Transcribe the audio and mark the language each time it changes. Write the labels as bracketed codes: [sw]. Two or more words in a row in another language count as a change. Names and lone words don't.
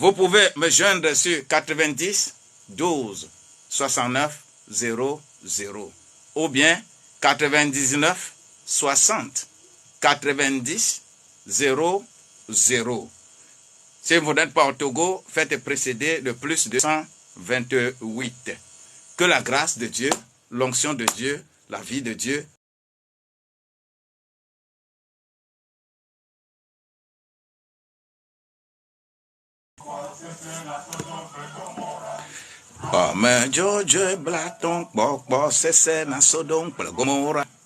[fr] Vous pouvez me joindre sur 90 12 69 00 ou bien 99 60 90 00. Si vous n'êtes pas au Togo, faites précéder de plus de 128. Que la grâce de Dieu, l'onction de Dieu, la vie de Dieu [ee] Ame Jojo Blaton Bokbo Sese na Sodom Gomora